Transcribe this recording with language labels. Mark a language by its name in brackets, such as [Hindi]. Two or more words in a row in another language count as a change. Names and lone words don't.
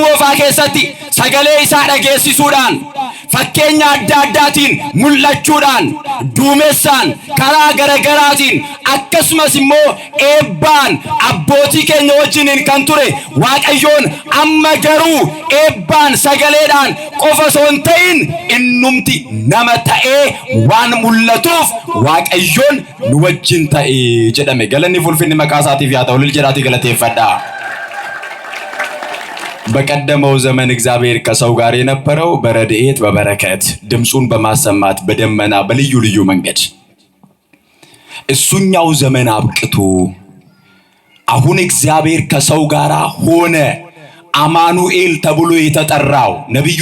[Oromo] moofaa keessatti sagalee isaa dhageessisuudhaan fakkeenya adda addaatiin mul'achuudhaan duumessaan karaa garagaraatiin akkasumas immoo eebbaan abbootii keenya wajjiniin kan ture waaqayyoon amma garuu eebbaan sagaleedhaan qofa osoo hin ta'in innumti nama ta'ee waan mul'atuuf waaqayyoon nu wajjin ta'e jedhame. Galanni ulfinni maqaa isaatiif yaa ta'u jedhaatii galateeffadhaa. [Amharic] በቀደመው ዘመን እግዚአብሔር ከሰው ጋር የነበረው በረድኤት በበረከት ድምጹን በማሰማት በደመና በልዩ ልዩ መንገድ እሱኛው ዘመን አብቅቶ አሁን እግዚአብሔር ከሰው ጋር ሆነ። አማኑኤል ተብሎ የተጠራው ነብዩ